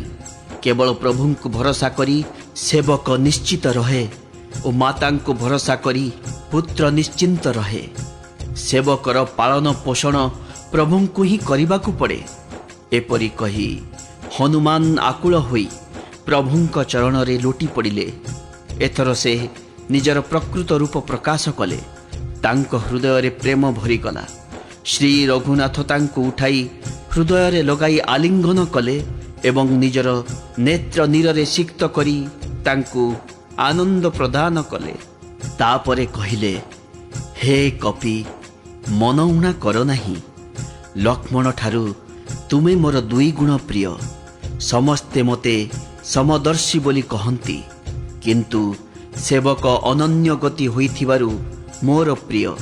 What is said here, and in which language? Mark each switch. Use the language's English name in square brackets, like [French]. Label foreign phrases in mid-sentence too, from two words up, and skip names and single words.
[Odia] କେବଳ ପ୍ରଭୁଙ୍କୁ ଭରସା କରି ସେବକ ନିଶ୍ଚିତ ରହେ ଔର ମାତାଙ୍କୁ ଭରସା କରି ପୁତ୍ର ନିଶ୍ଚିନ୍ତ ରହେ। ସେବକର ପାଳନ ପୋଷଣ ପ୍ରଭୁଙ୍କୁ ହିଁ କରିବାକୁ ପଡ଼େ। ଏପରି କହି ହନୁମାନ ଆକୁଳ ହୋଇ ପ୍ରଭୁଙ୍କ ଚରଣରେ ଲୋଟି ପଡ଼ିଲେ। ଏଥର ସେ ନିଜର ପ୍ରକୃତ ରୂପ ପ୍ରକାଶ କଲେ। ତାଙ୍କ ହୃଦୟ ରେ ପ୍ରେମ ଭରିଗଲା। ଶ୍ରୀ ରଘୁନାଥ ତାଙ୍କୁ ଉଠାଇ ହୃଦୟ ରେ ଲଗାଇ ଆଲିଙ୍ଗନ କଲେ ଏବଂ ନିଜର ନେତ୍ର ନୀରେ ସିକ୍ତ କରି ତାଙ୍କୁ ଆନନ୍ଦ ପ୍ରଦାନ କଲେ। ତାପରେ କହିଲେ, ହେ କପି, ମନ ଊଣା କର ନାହିଁ। ଲକ୍ଷ୍ମଣ ଠାରୁ ତୁମେ ମୋର ଦୁଇ ଗୁଣ ପ୍ରିୟ। ସମସ୍ତେ ମତେ ସମଦର୍ଶୀ ବୋଲି କହନ୍ତି, କିନ୍ତୁ ସେବକ ଅନନ୍ୟ ଗତି ହୋଇଥିବାରୁ ମୋର ପ୍ରିୟ।